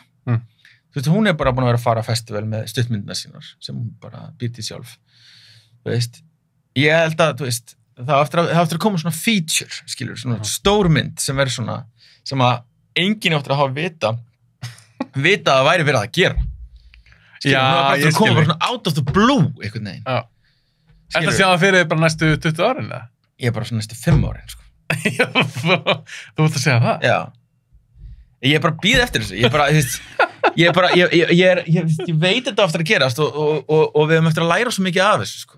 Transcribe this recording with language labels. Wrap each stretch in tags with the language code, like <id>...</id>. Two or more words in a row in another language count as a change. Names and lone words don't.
<is>Þú veist, hún bara búin að vera að fara á festival með stuttmyndina sínar, sem hún bara býr til sjálf. Þú veist, ég held að, þú veist, það eftir að koma svona feature, skilur, svona stór mynd sem verður svona, sem að enginn eftir að hafa vita að það væri verið að gera. Skilur, ég skilur. Koma bara svona</is> <en>out of the blue,</en> <is>einhvern veginn. Já. Er það að sjá það fyrir bara næstu 20 árin, eða? Ég bara svona næstu 5 árin, sko. Þú ert að segja það? Já. Ég bara býð eftir þessu. Ég veit þetta aftur að gerast og við höfum eftir að læra svo mikið af þessu, sko.</is>